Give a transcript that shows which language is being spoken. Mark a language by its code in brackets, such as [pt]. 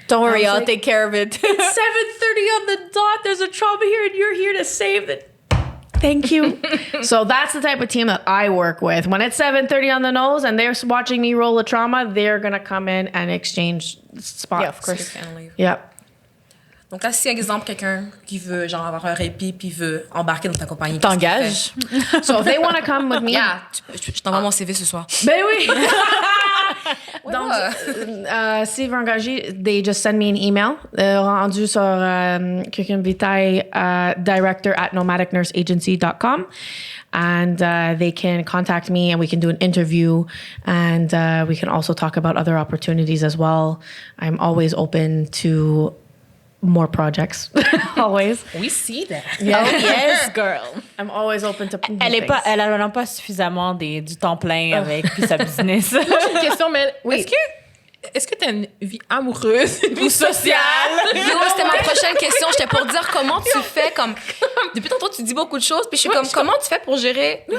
[en] Don't worry, I'll take care of it. It's 7:30 on the dot. There's a trauma here, and you're here to save it. Thank you. So that's the type of team that I work with. When it's 7:30 on the nose and they're watching me roll a trauma, they're gonna come in and exchange spots. Yeah, of course. Yep. [fr] Donc là, si, exemple, quelqu'un qui veut genre avoir un répit puis veut embarquer dans ta compagnie, T'engages. [en] So if they want to come with me, [fr] Yeah, je t'envoie mon CV ce soir. ben oui. Ouais, Donc, ouais. s'ils veulent engager, [en] they just send me an email. [fr] Rendu sur [en] Curriculum Vitae director at nomadicnurseagency.com. And they can contact me and we can do an interview. And we can also talk about other opportunities as well. I'm always open to more projects. Always. We see that. Yeah. Oh, yes, girl. I'm always open to new [fr] Elle [en] things. [fr] a pas suffisamment du temps plein avec puis sa business. Moi, j'ai une question, mais Oui. est-ce que tu as une vie amoureuse, une vie sociale? Yo, c'était ma prochaine question. J'étais pour dire comment tu fais comme... Depuis tantôt, tu dis beaucoup de choses, puis je suis comme, comment tu fais pour gérer vie